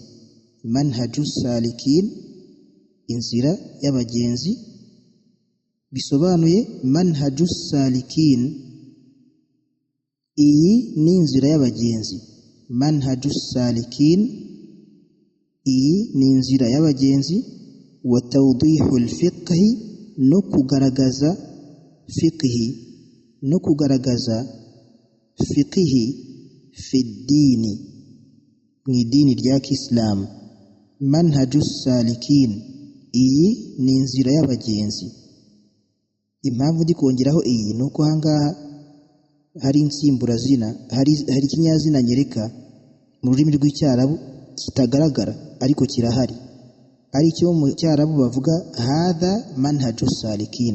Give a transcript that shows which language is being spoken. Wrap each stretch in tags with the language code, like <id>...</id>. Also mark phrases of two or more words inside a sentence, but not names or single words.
<rw>Manhajus Salikin, inzira y'abagenzi, bisobanuye Manhajus Salikin, iyi ni inzira y'abagenzi. Manhajus Salikin, iyi ni inzira y'abagenzi.</rw> <ar>وتوضيح الفقه,</ar> <rw>no kugaragaza</rw> <ar>fiqh,</ar> <rw>no kugaragaza</rw> <ar>الفقه في الدين,</ar> <rw>mu idini rya Islam. Manhajus Salikin, iyi ni inzira y'abagenzi. Impamvu ndi kongeraho iyi nuko hangaha hari insimburazina, hari ikinyazina nyereka mu rurimi rw'icyarabu kitagaragara ariko kirahari, ari cyo mu cyarabu bavuga</rw> <ar>هذا منهج السالكين.</ar>